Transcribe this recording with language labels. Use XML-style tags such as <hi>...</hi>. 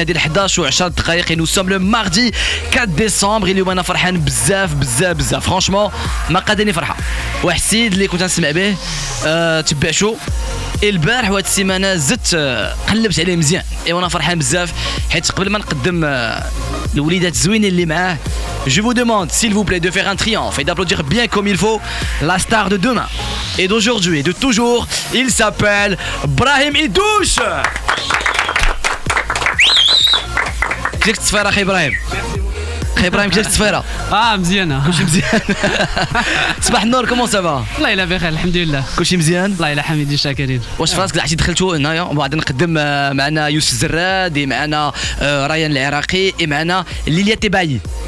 <ar>هذه 11 و10 دقائق</ar> <fr>et nous sommes le mardi 4 décembre.</fr> <ar>اليوم انا فرحان بزاف فرانشمون ما قادني فرحه. واحد السيد اللي كنت نسمع به تبع شو البارح وهاد السيمانه زدت قلبت عليه مزيان وانا فرحان بزاف حيت قبل ما نقدم الوليدات الزوينين اللي معاه.</ar> <fr>Je vous demande s'il vous plaît de faire un triomphe et d'applaudir bien comme il faut la star de demain et d'aujourd'hui et de toujours. Il s'appelle Brahim Idouche.</fr> <ar>كيفك التصفيره اخي ابراهيم؟ اخي ابراهيم كيفك التصفيره؟ مزيانه كلشي مزيان. صباح النور</ar> <fr>كومون سافا؟</fr> <ar>والله الا بخير الحمد لله كلشي مزيان؟ والله الا حميدين شاكرين. واش فراسك عرفتي دخلتوا هنايا وبعد نقدم معنا يوسف زراد معنا ريان العراقي معنا ليليا تباي.</ar>